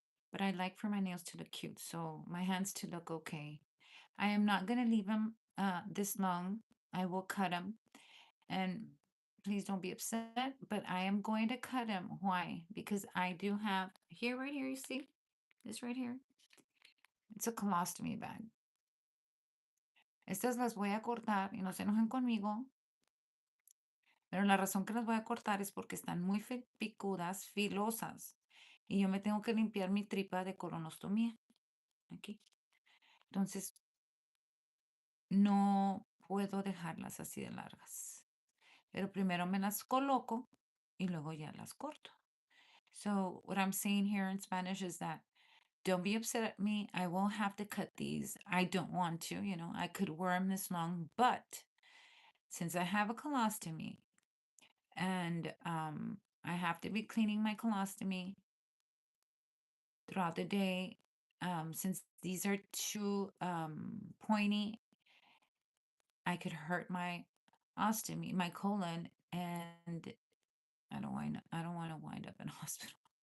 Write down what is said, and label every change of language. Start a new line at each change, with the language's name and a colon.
English: But I like for my nails to look cute, so my hands to look okay. I am not gonna leave them this long. I will cut them, and please don't be upset, but I am going to cut them. Why? Because I do have here, right here. You see this right here? It's a colostomy bag.
Spanish: Estas las voy a cortar y no se enojen conmigo, pero la razón que las voy a cortar es porque están muy picudas, filosas, y yo me tengo que limpiar mi tripa de colonostomía. Aquí. Entonces, no puedo dejarlas así de largas. Pero primero me las coloco y luego ya las corto.
English: So what I'm saying here in Spanish is that don't be upset at me. I won't have to cut these. I don't want to, I could wear them this long, but since I have a colostomy and I have to be cleaning my colostomy throughout the day, since these are too pointy, I could hurt my ostomy, my colon, and I don't want to wind up in hospital.